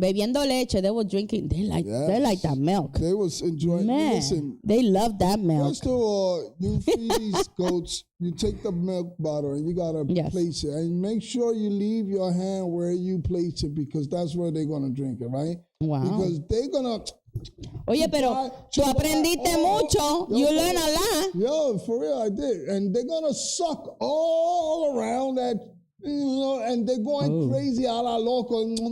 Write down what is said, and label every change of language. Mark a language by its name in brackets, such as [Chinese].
[Spanish] Bebiendo leche. [English] They were drinking. They like that milk. They was enjoying. Man, listen, they love that milk. First of all, you feed these goats, you take the milk bottle and you got to place it. And make sure you leave your hand where you place it, because that's where they're going to drink it, right? Wow. Because they're going to... [Spanish] Oye, pero tú aprendiste mucho. [English] You learn a lot. Yo, for real, I did. And they're going to suck all around that... and they're going crazy [Spanish] a la loco.